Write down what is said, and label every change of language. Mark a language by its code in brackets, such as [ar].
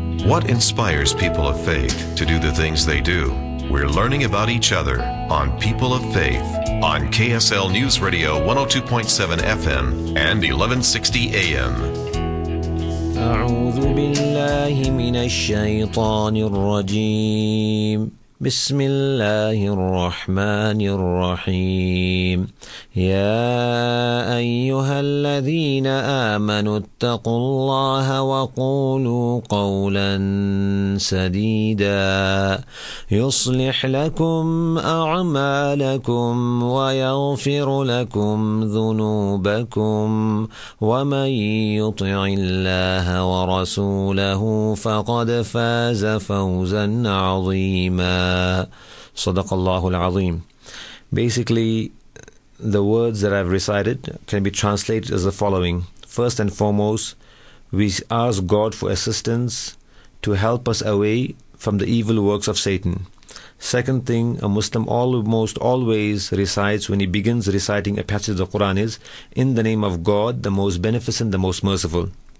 [en] What inspires people of faith to do the things they do? We're learning about each other on People of Faith on KSL News Radio 102.7 FM and 1160 AM. [ar] أعوذ بالله من الشيطان الرجيم. بسم الله الرحمن الرحيم. يا أيها الذين آمنوا اتقوا الله وقولوا قولا سديدا يصلح لكم أعمالكم ويغفر لكم ذنوبكم ومن يطع الله ورسوله فقد فاز فوزا عظيما. صدق الله العظيم. [en] Basically, the words that I've recited can be translated as the following. First and foremost, we ask God for assistance to help us away from the evil works of Satan. Second thing a Muslim almost always recites when he begins reciting a passage of the Quran is, in the name of God, the most beneficent, the most merciful.